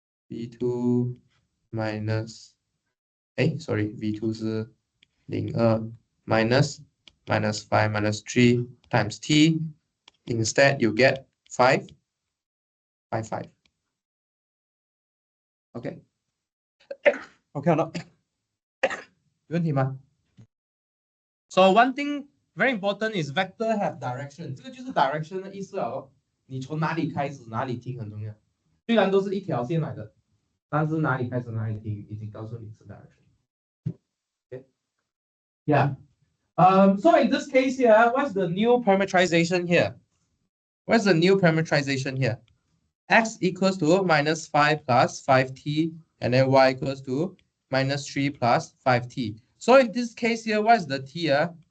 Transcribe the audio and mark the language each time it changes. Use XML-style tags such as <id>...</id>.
<en>V2 minus, sorry, V2 是02 minus -5 minus 3 times t. Instead, you get 5 by 5. Okay. Okay or not?</en> <zh>有问题吗？</zh> <en>So one thing very important is vector have direction.</en> <zh>这个就是 direction 的意思哦。你从哪里开始，哪里停很重要。虽然都是一条线来的，但是哪里开始哪里停，已经告诉你是 direction.</zh> <en>Okay. Yeah. So in this case here, what's the new parameterization here? What's the new parameterization here? X equals to -5 plus 5t, and then y equals to -3 plus 5t. So in this case here, what is the t here?</en>